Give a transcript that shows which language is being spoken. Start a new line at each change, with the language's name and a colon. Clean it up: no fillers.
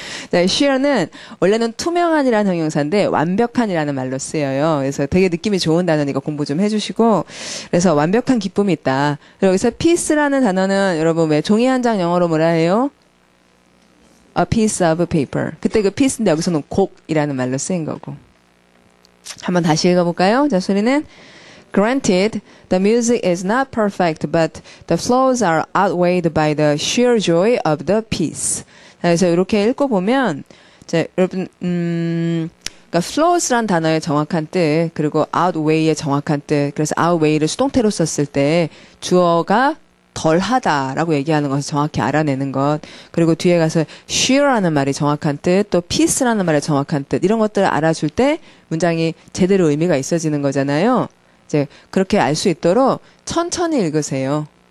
Korean: 자, sheer는 원래는 투명한이라는 형용사인데 완벽한이라는 말로 쓰여요. 그래서 되게 느낌이 좋은 단어니까 공부 좀 해주시고 그래서 완벽한 기쁨이 있다. 그리고 여기서 piece라는 단어는 여러분 왜 종이 한 장 영어로 뭐라 해요?
English: A piece of paper.
Korean: 그때 그 piece인데 여기서는 곡이라는 말로 쓰인 거고. 한번 다시 읽어볼까요? 자, 소리는
English: Granted, the music is not perfect, but the flaws are outweighed by the sheer joy of the piece.
Korean: 자, 그래서 이렇게 읽어보면, 자, 여러분, 그러니까 flaws란 단어의 정확한 뜻, 그리고 outweigh의 정확한 뜻, 그래서 outweigh를 수동태로 썼을 때 주어가 덜하다라고 얘기하는 것을 정확히 알아내는 것. 그리고 뒤에 가서 sheer라는 말이 정확한 뜻, 또 piece라는 말의 정확한 뜻, 이런 것들을 알아줄 때 문장이 제대로 의미가 있어지는 거잖아요. 이제 그렇게 알 수 있도록 천천히 읽으세요.